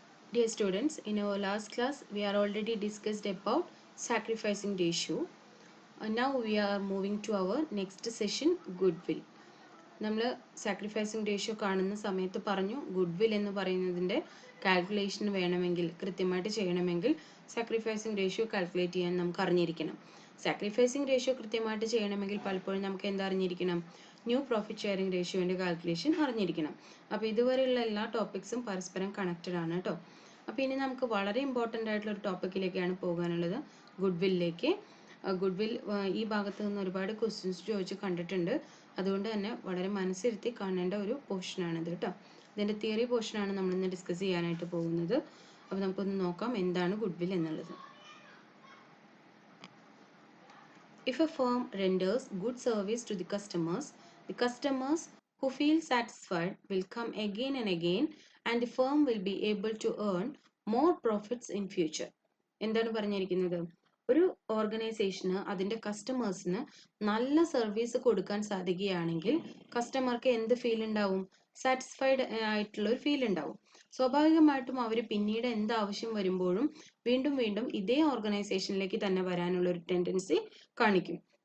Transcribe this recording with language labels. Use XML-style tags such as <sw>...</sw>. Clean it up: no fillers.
<en>Dear students, in our last class we are already discussed about sacrificing ratio. Now we are moving to our next session, goodwill.</en> <ml>നമ്മൾ sacrificing ratio കാണുന്ന സമയത്ത് പറഞ്ഞു goodwill എന്ന് പറയുന്നതിൻ്റെ calculation വേണമെങ്കിൽ കൃത്യമായിട്ട് ചെയ്യണമെങ്കിൽ സാക്രിഫൈസിങ് റേഷ്യോ കാൽക്കുലേറ്റ് ചെയ്യാൻ നമുക്ക് അറിഞ്ഞിരിക്കണം. സാക്രിഫൈസിങ് റേഷ്യോ കൃത്യമായിട്ട് ചെയ്യണമെങ്കിൽ പലപ്പോഴും നമുക്ക് എന്താ അറിഞ്ഞിരിക്കണം? ന്യൂ പ്രോഫിറ്റ് ഷെയറിംഗ് റേഷ്യോൻ്റെ കാൽക്കുലേഷൻ അറിഞ്ഞിരിക്കണം. അപ്പോൾ ഇതുവരെയുള്ള എല്ലാ ടോപ്പിക്സും പരസ്പരം കണക്റ്റഡ് ആണ് കേട്ടോ. അപ്പോൾ ഇനി നമുക്ക് വളരെ ഇമ്പോർട്ടൻ്റ് ആയിട്ടുള്ള ഒരു ടോപ്പിക്കിലേക്കാണ് പോകാനുള്ളത്, ഗുഡ്വില്ലിലേക്ക്. ഗുഡ്വിൽ ഈ ഭാഗത്ത് നിന്ന് ഒരുപാട് ക്വസ്റ്റ്യൻസ് ചോദിച്ച് കണ്ടിട്ടുണ്ട്. അതുകൊണ്ട് തന്നെ വളരെ മനസ്സിരുത്തി കാണേണ്ട ഒരു പോർഷനാണിത് കേട്ടോ. ഇതിൻ്റെ തിയറി പോർഷനാണ് നമ്മളിന്ന് ഡിസ്കസ് ചെയ്യാനായിട്ട് പോകുന്നത്. അപ്പോൾ നമുക്കൊന്ന് നോക്കാം എന്താണ് ഗുഡ്വിൽ എന്നുള്ളത്.</ml> <en>If a firm renders good service to the customers who feel satisfied will come again and again, and the firm will be able to earn more profits in future.</en> <ml>എന്താണ് പറഞ്ഞിരിക്കുന്നത്? ഒരു ഓർഗനൈസേഷന് അതിൻ്റെ കസ്റ്റമേഴ്സിന് നല്ല സർവീസ് കൊടുക്കാൻ സാധിക്കുകയാണെങ്കിൽ കസ്റ്റമർക്ക് എന്ത് ഫീൽ ഉണ്ടാവും? സാറ്റിസ്ഫൈഡ് ആയിട്ടുള്ള ഒരു ഫീൽ ഉണ്ടാവും. സ്വാഭാവികമായിട്ടും അവർ പിന്നീട് എന്ത് ആവശ്യം വരുമ്പോഴും വീണ്ടും വീണ്ടും ഇതേ ഓർഗനൈസേഷനിലേക്ക് തന്നെ വരാനുള്ള ഒരു ടെൻഡൻസി കാണിക്കും.</ml>